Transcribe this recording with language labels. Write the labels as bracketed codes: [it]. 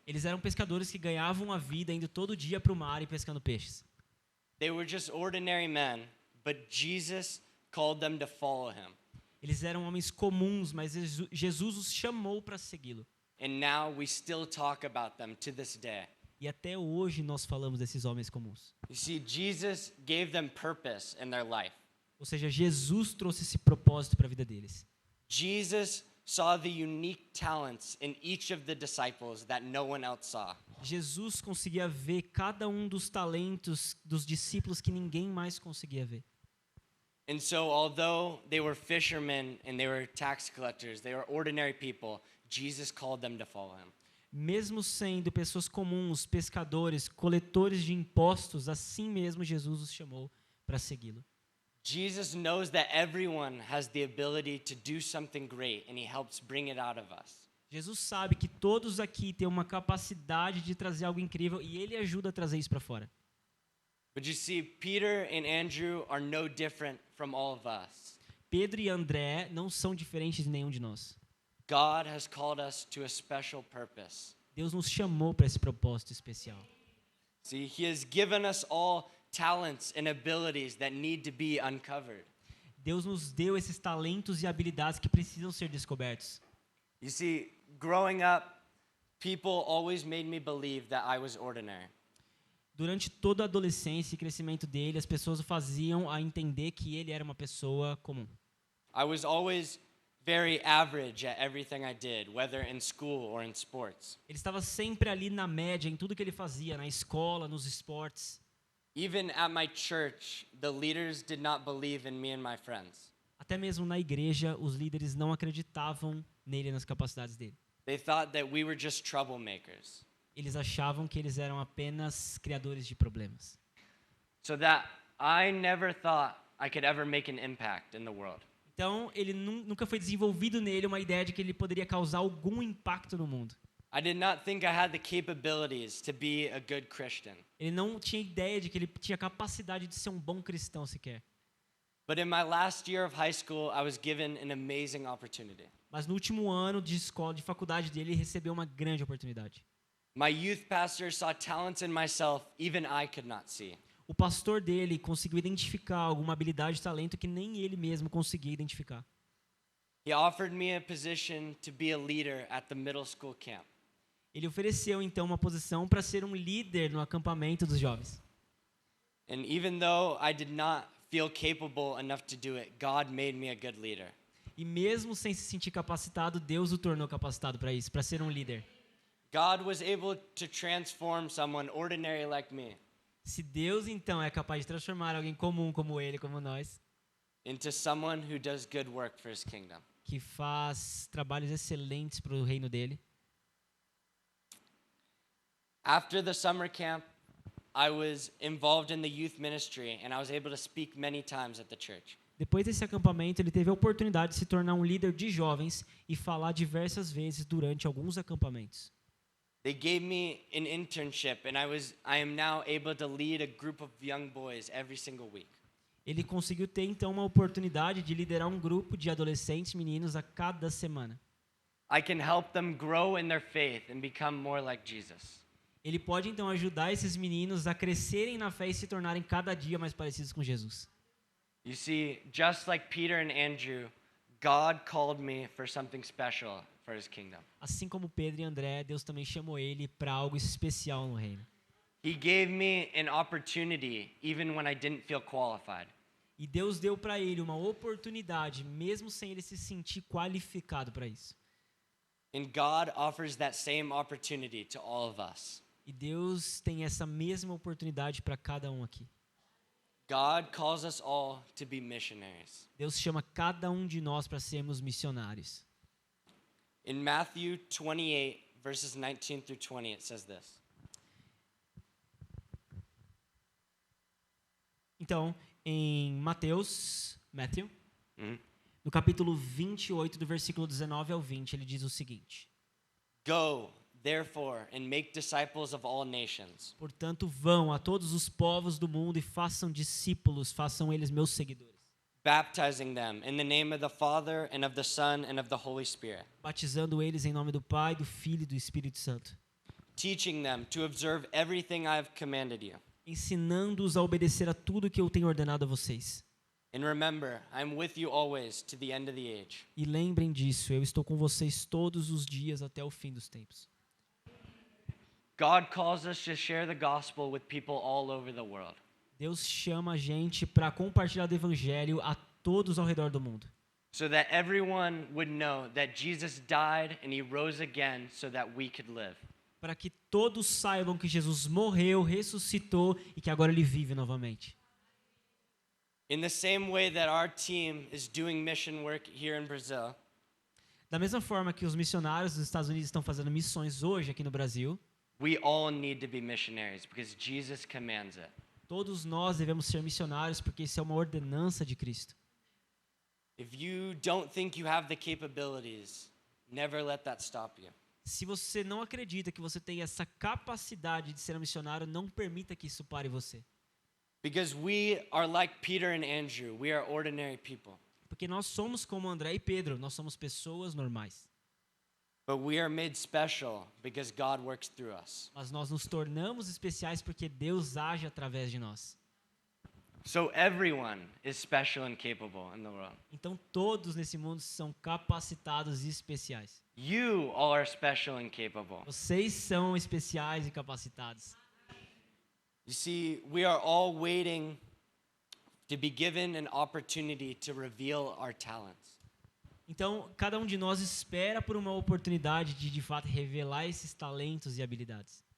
[pt] Eles eram pescadores que ganhavam a vida indo todo dia para o mar e pescando peixes. [en] They were just ordinary men, but Jesus called them to follow him. [pt] Eles eram homens comuns, mas Jesus os chamou para segui-lo. [en] And now we still talk about them to this day. [pt] E até hoje nós falamos desses homens comuns. [en] You see, Jesus gave them purpose in their life. [pt] Ou seja, Jesus trouxe esse propósito para a vida deles. [en] Jesus saw the unique talents in each of the disciples that no one else saw. [pt] Jesus conseguia ver cada um dos talentos dos discípulos que ninguém mais conseguia ver. [en] And so, although they were fishermen and they were tax collectors, they were ordinary people, Jesus called them to follow him. [pt] Mesmo sendo pessoas comuns, pescadores, coletores de impostos, assim mesmo Jesus os chamou para segui-lo. [en] Jesus knows that everyone has the ability to do something great, and he helps bring it out of us. [pt] Jesus sabe que todos aqui têm uma capacidade de trazer algo incrível e ele ajuda a trazer isso para fora. [en] But you see, Peter and Andrew are no different from all of us. [pt] Pedro e André não são diferentes de nenhum de nós. [en] God has called us to a special purpose. [pt] Deus nos chamou para esse propósito especial. [en] See, he has given us all talents and abilities that need to be uncovered. [pt] Deus nos deu esses talentos e habilidades que precisam ser descobertos. [en] You see, growing up, people always made me believe that I was ordinary. [pt] Durante toda a adolescência e crescimento dele, as pessoas o faziam a entender que ele era uma pessoa comum. [en] I was always very average at everything I did, whether in school or in sports. [pt] Ele estava sempre ali na média em tudo que ele fazia, na escola, nos esportes. [en] Even at my church, the leaders did not believe in me and my friends. [pt] Até mesmo na igreja, os líderes não acreditavam nele e nas capacidades dele. [en] They thought that we were just troublemakers. [pt] Eles achavam que eles eram apenas criadores de problemas. [en] So that I never thought I could ever make an impact in the world. [pt] Então, ele nunca foi desenvolvido nele uma ideia de que ele poderia causar algum impacto no mundo. [en] I did not think I had the capabilities to be a good Christian. [pt] Ele não tinha ideia de que ele tinha capacidade de ser um bom cristão sequer. [en] But in my last year of high school, I was given an amazing opportunity. [pt] Mas no último ano de escola, de faculdade dele, ele recebeu uma grande oportunidade. [en] My youth pastor saw talents in myself even I could not see. [pt] O pastor dele conseguiu identificar alguma habilidade e talento que nem ele mesmo conseguia identificar. [en] He offered me a position to be a leader at the middle school camp. [pt] Ele ofereceu então uma posição para ser um líder no acampamento dos jovens. [en] And even though I did not feel capable enough to do it, God made me a good leader. [pt] E mesmo sem se sentir capacitado, Deus o tornou capacitado para isso, para ser um líder. [en] God was able to transform someone ordinary like me [pt] Se Deus então é capaz de transformar alguém comum como ele, como nós, [en] into someone who does good work for his kingdom. [pt] que faz trabalhos excelentes para o reino dele. [en] After the summer camp, I was involved in the youth ministry and I was able to speak many times at the church. [pt] Depois desse acampamento, ele teve a oportunidade de se tornar um líder de jovens e falar diversas vezes durante alguns acampamentos. [en] They gave me an internship and I am now able to lead a group of young boys every single week. [pt] Ele conseguiu ter então uma oportunidade de liderar um grupo de adolescentes meninos a cada semana. [en] I can help them grow in their faith and become more like Jesus. [pt] Ele pode então ajudar esses meninos a crescerem na fé e se tornarem cada dia mais parecidos com Jesus. [en] You see, just like Peter and Andrew, God called me for something special for his kingdom. [pt] Assim como Pedro e André, Deus também chamou ele para algo especial no reino. [en] He gave me an opportunity even when I didn't feel qualified. [pt] E Deus deu para ele uma oportunidade, mesmo sem ele se sentir qualificado para isso. [en] And God offers that same opportunity to all of us. [pt] E Deus tem essa mesma oportunidade para cada um aqui. [en] God calls us all to be missionaries. [pt] Deus chama cada um de nós para sermos missionários. [en] In Matthew 28, verses 19 through 20, it says this. [pt] Então, em Matthew, Mhm. no capítulo 28, do versículo 19 ao 20, ele diz o seguinte: [en] Go, therefore, and make disciples of all nations, [pt] Portanto, vão a todos os povos do mundo e façam discípulos, façam eles meus seguidores, [en] baptizing them in the name of the Father and of the Son and of the Holy Spirit, [pt] batizando eles em nome do Pai, do Filho e do Espírito Santo, [en] teaching them to observe everything I have commanded you. [pt] ensinando-os a obedecer a tudo que eu tenho ordenado a vocês. [en] And remember, I'm with you always to the end of the age. [pt] E lembrem disso, eu estou com vocês todos os dias até o fim dos tempos. [en] God calls us to share the gospel with people all over the world. [pt] Deus chama a gente para compartilhar o evangelho a todos ao redor do mundo, [en] So that everyone would know that Jesus died and he rose again so that we could live. [pt] para que todos saibam que Jesus morreu, ressuscitou e que agora ele vive novamente. [en] In the same way that our team is doing mission work here in Brazil, [pt] Da mesma forma que os missionários dos Estados Unidos estão fazendo missões hoje aqui no Brasil, [en] we all need to be missionaries because Jesus commands it. [pt] todos nós devemos ser missionários porque isso é uma ordenança de Cristo. [en] If you don't think you have the capabilities, never let that stop you. [pt] Se você não acredita que você tem essa capacidade de ser um missionário, não permita que isso pare você. [en] Because we are like Peter and Andrew, we are ordinary people. [pt] Porque nós somos como André e Pedro, nós somos pessoas normais. [en] But we are made special because God works through us. [pt] Mas nós nos tornamos especiais porque Deus age através de nós. [en] So everyone is special and capable in the world. [pt] Então todos nesse mundo são capacitados e especiais. [en] You all are special and capable. [pt] Vocês são especiais e capacitados. [en] You see, we are all waiting to be given an opportunity to reveal our talents. [pt] Então, cada um de nós espera por uma oportunidade de fato revelar esses talentos e habilidades.